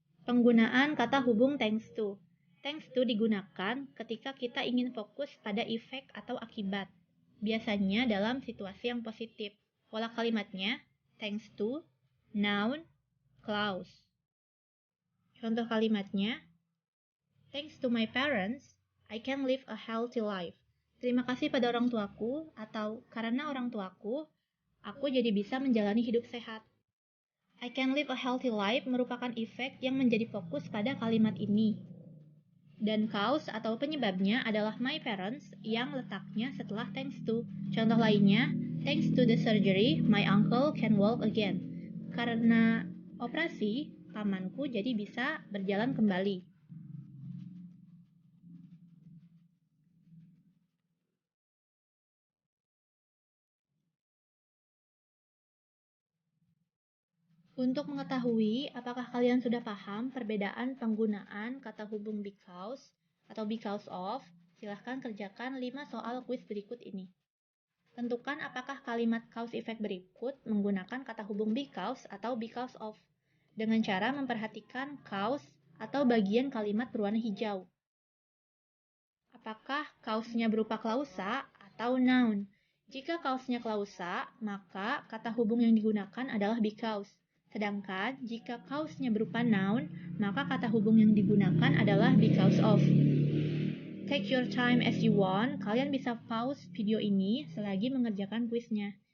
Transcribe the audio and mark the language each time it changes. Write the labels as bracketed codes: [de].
[id] Penggunaan kata hubung thanks to. Thanks to digunakan ketika kita ingin fokus pada efek atau akibat. Biasanya dalam situasi yang positif. Pola kalimatnya thanks to, noun, clause. Contoh kalimatnya, [en] thanks to my parents, I can live a healthy life. [id] Terima kasih pada orang tuaku, atau karena orang tuaku, aku jadi bisa menjalani hidup sehat. [en] I can live a healthy life [id] merupakan efek yang menjadi fokus pada kalimat ini. Dan cause atau penyebabnya adalah [en] my parents [id] yang letaknya setelah thanks to. Contoh lainnya, [en] thanks to the surgery, my uncle can walk again. [id] Karena operasi, pamanku jadi bisa berjalan kembali. Untuk mengetahui apakah kalian sudah paham perbedaan penggunaan kata hubung because atau because of, silahkan kerjakan 5 soal kuis berikut ini. Tentukan apakah kalimat cause effect berikut menggunakan kata hubung because atau because of dengan cara memperhatikan cause atau bagian kalimat berwarna hijau. Apakah cause-nya berupa klausa atau noun? Jika cause-nya klausa, maka kata hubung yang digunakan adalah because. Sedangkan jika cause-nya berupa noun, maka kata hubung yang digunakan adalah because of. [en] Take your time as you want. [id] Kalian bisa pause video ini selagi mengerjakan kuisnya.